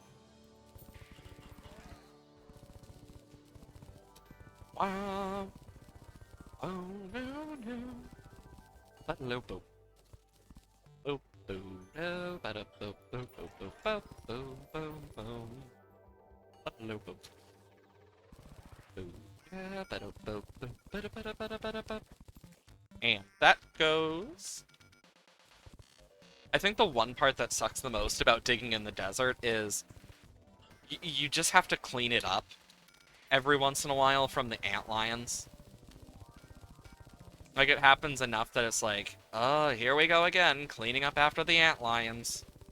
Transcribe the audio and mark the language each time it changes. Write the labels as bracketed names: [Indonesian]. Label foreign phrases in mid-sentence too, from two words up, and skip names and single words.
[English] Wow. Oh no no. Hello boop. Boop boop no bada boop boop boop boop boop boom boom boom. Hello boop. Boop. Yeah, bada boop boop bada bada bada bada boop. And that goes. I think the one part that sucks the most about digging in the desert is you just have to clean it up every once in a while from the antlions. Like, it happens enough that it's like, oh, here we go again, cleaning up after the antlions.